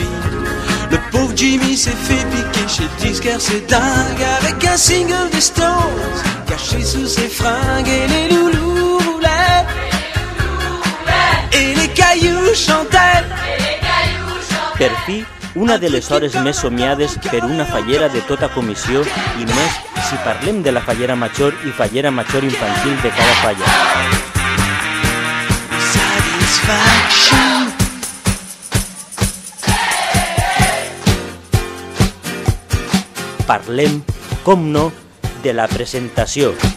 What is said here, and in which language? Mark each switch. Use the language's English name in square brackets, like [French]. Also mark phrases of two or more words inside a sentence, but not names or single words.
[French] Le pauvre Jimmy s'est fait piquer chez le disquaire, c'est dingue, avec un single des Stones, caché sous ses fringues, et les loulous roulaient, et les cailloux chantaient. [Catalan] Per fi, una de les hores més somiades per una fallera de tota comissió i més si parlem de la Fallera Major i Fallera Major infantil de cada falla. Parlem, com no, de la presentació.